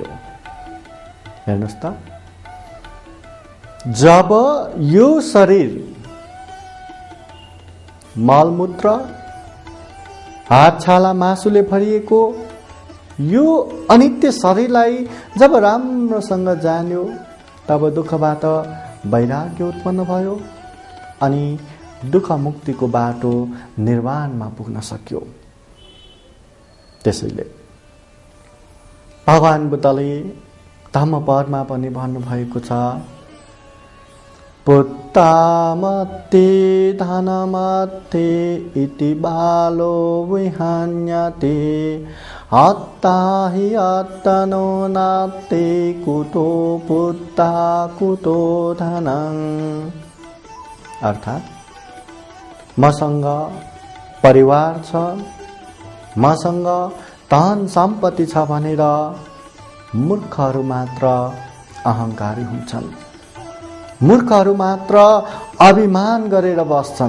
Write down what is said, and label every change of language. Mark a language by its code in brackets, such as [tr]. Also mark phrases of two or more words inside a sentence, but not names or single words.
[ne] हेर्नुहोस् त, जब यो शरीर मलमूत्र हातछाला मासुले भरिएको यो अनित्य शरीरलाई जब राम्रोसँग जान्यो तब दुःखबाट वैराग्य उत्पन्न भयो अनि दुःख मुक्तिको बाटो निर्वाणमा पुग्न सक्यो। त्यसैले भगवान बुद्धले धम्मपदमा पनि भन्नुभएको छ, [pi] पुत्तामत्ते धनमत्ते इति बालो विहन्यते हत्ता हि अत्तनो नात्ते कुतो पुत्ता कुतो धनं। [ne] अर्थात् मसँग परिवार छ, मसँग धन सम्पत्ति छ भनेर मूर्खहरू मात्र अहंकारी हुन्छन्। मूर्खहरू मात्र अभिमान गरेर बस्छन्।